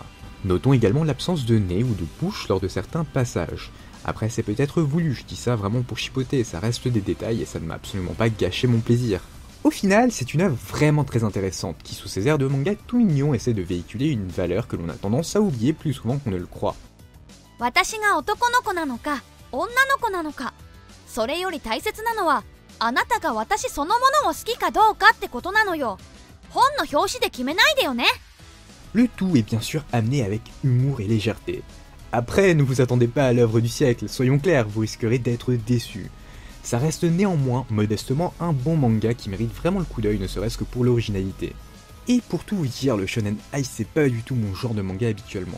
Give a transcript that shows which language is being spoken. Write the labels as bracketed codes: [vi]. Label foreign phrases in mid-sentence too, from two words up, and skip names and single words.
[fr] Notons également l'absence de nez ou de bouche lors de certains passages. Après c'est peut-être voulu, je dis ça vraiment pour chipoter, ça reste des détails et ça ne m'a absolument pas gâché mon plaisir. Au final, c'est une œuvre vraiment très intéressante, qui sous ses airs de manga tout mignon essaie de véhiculer une valeur que l'on a tendance à oublier plus souvent qu'on ne le croit. [ja] 私が男の子なのか女の子なのか。それより大切なのはあなたが私そのものを好きかどうかってことなのよ。本の表紙で決めないでよね。 [fr] Le tout est bien sûr amené avec humour et légèreté. Après, ne vous attendez pas à l'œuvre du siècle, soyons clairs, vous risquerez d'être déçus. Ça reste néanmoins, modestement, un bon manga qui mérite vraiment le coup d'œil, ne serait-ce que pour l'originalité. Et pour tout vous dire, le Shonen Ai c'est pas du tout mon genre de manga habituellement.